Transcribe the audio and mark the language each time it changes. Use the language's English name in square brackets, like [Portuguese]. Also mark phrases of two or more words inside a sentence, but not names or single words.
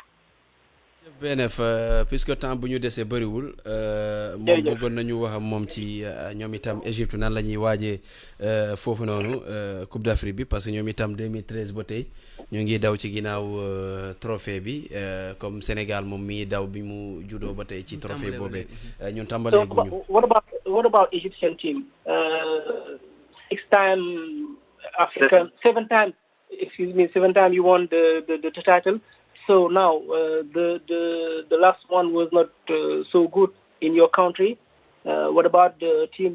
[Wolof] BNF puisque temps bu ñu desee bëriwul moom bëggoon nañu wax moom ci ñoom itam Égypte nan la ñuy waajee foofu noonu Coupe d'Afrique bi [French] parce que [Wolof] ñoom itam 2013 ba tey ñu ngi daw ci ginnaaw trophée bi comme Sénégal moom mi daw bi mu juddoo ba tey ci trophée boobee ñun tàmbalee guñu. [English] What about Egyptian team? 6-time African, 7 time you won the title. So now the last one was not so good in your country. What about the team?